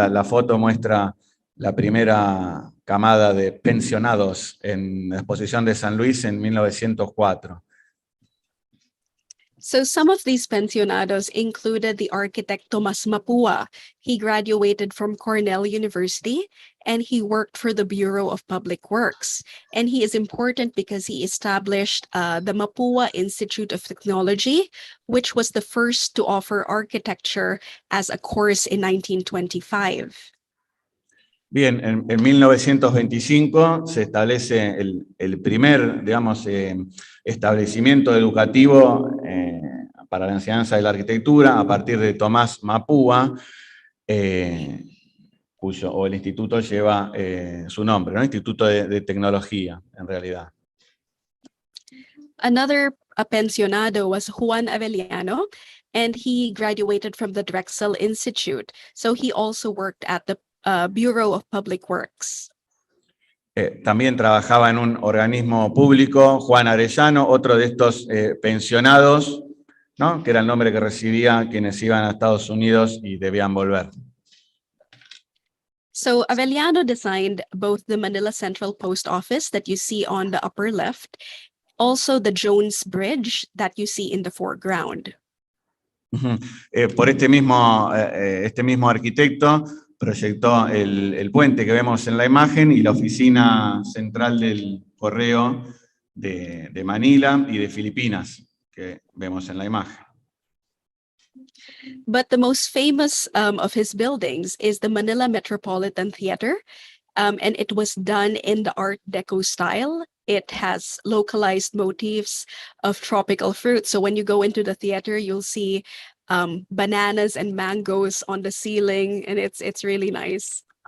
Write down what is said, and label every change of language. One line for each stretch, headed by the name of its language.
Spanish: La foto muestra la primera camada de pensionados en la exposición de San Luis en 1904.
English: So some of these pensionados included the architect Tomas Mapua. He graduated from Cornell University and he worked for the Bureau of Public Works. And he is important because he established the Mapua Institute of Technology, which was the first to offer architecture as a course in 1925.
Spanish: Bien, en 1925 se establece el primer, digamos, establecimiento educativo para la enseñanza de la arquitectura a partir de Tomás Mapua, el instituto lleva su nombre, ¿no? Instituto de Tecnología, en realidad.
English: Another pensionado was Juan Avellano, and he graduated from the Drexel Institute. So he also worked at the Bureau of Public Works.
Spanish: También trabajaba en un organismo público, Juan Arellano, otro de estos pensionados, ¿no? Que era el nombre que recibía quienes iban a Estados Unidos y debían volver.
English: So Avellano designed both the Manila Central Post Office that you see on the upper left, also the Jones Bridge that you see in the foreground.
Spanish: Por este mismo arquitecto proyectó el puente que vemos en la imagen y la oficina central del correo de Manila y de Filipinas que vemos en la imagen.
English: But the most famous of his buildings is the Manila Metropolitan Theater, and it was done in the Art Deco style. It has localized motifs of tropical fruit. So when you go into the theater, you'll see bananas and mangoes on the ceiling, and it's really nice.